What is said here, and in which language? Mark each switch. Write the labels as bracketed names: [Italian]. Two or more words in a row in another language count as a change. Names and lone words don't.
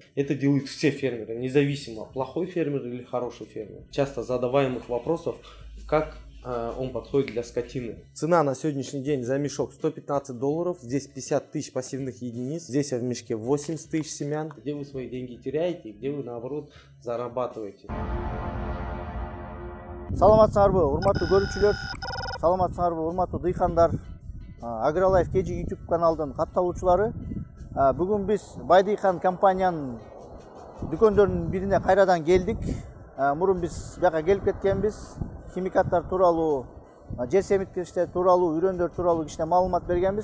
[Russian] Это делают все фермеры, независимо, плохой фермер или хороший фермер. Часто задаваемых вопросов, как он подходит для скотины. Цена на сегодняшний день за мешок $115. Здесь 50 тысяч пассивных единиц. Здесь в мешке 80 тысяч семян. Где вы свои деньги теряете, где вы наоборот зарабатываете. [Kyrgyz] Саламатсыңарбы, урматтуу көрүүчүлөр? Саламатсыңарбы, урматтуу дыйкандар? Агролайф KG YouTube каналдын катталуучулары. Бүгүн биз Байдыйкан компаниянын дүкөндөрүнүн бирине кайрадан келдик. Мурун биз бияка келип кеткенбиз. Химикаттар тууралуу, жер семирткичтер тууралуу, үрөндөр тууралуу кичине маалымат бергенбиз.